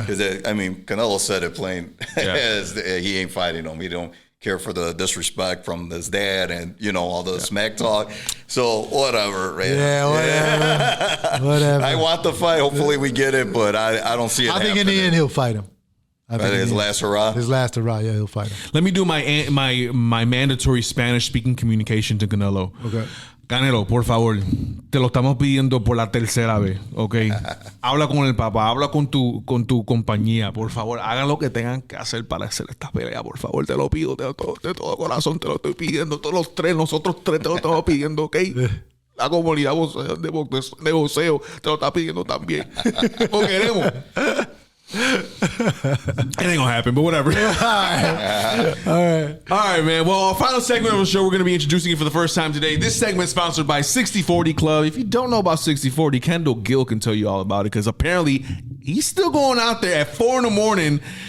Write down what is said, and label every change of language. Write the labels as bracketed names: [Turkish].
[English] Because Canelo said it plain as he ain't fighting him. He don't care for the disrespect from his dad and all the smack talk. So whatever, man. Yeah, whatever. I want the fight. Hopefully we get it, but I don't see it. I think in the end he'll fight him. His last hurrah? His last hurrah, yeah, he'll fight him. Let me do my mandatory Spanish-speaking communication to Canelo. Okay. [Spanish] Canelo, por favor, te lo estamos pidiendo por la tercera vez, ¿ok? Habla con el papá, habla con tu compañía, por favor, hagan lo que tengan que hacer para hacer esta pelea, por favor, te lo pido de todo corazón, te lo estoy pidiendo, nosotros tres te lo estamos pidiendo, ¿ok? La comunidad de boxeo te lo está pidiendo también. Lo queremos. [English] It ain't gonna happen, but whatever. All right, man. Well, our final segment of the show, we're going to be introducing it for the first time today. This segment is sponsored by 60/40 Club. If you don't know about 60/40, Kendall Gill can tell you all about it because apparently he's still going out there at 4 a.m.